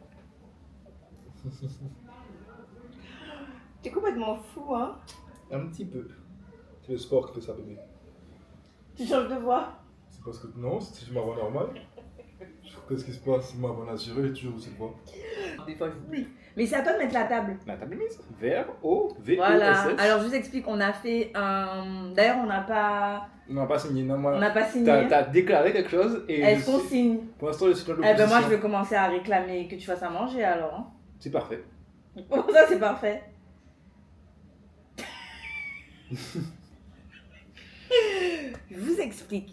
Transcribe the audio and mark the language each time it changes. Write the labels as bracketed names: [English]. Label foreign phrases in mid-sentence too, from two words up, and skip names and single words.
[French] T'es complètement fou, hein? Un petit peu. C'est le sport qui fait ça, bébé. Tu changes de voix. C'est parce que non, c'est ma voix normale. Qu'est-ce qui se passe? C'est ma voix naturelle, j'ai toujours cette voix. Des fois, j'oublie. Mais c'est à toi de mettre la table. La table est mise. V-O-V-O-S-S. Voilà. Alors, je vous explique, on a fait un... D'ailleurs, on n'a pas... On n'a pas signé, non, moi. On n'a pas signé. T'as déclaré quelque chose et. Est-ce qu'on signe? Pour l'instant, je suis dans Eh l'opposition. ben moi, je vais commencer à réclamer que tu fasses à manger alors. Hein. C'est parfait. Oh, ça, c'est parfait. Je vous explique.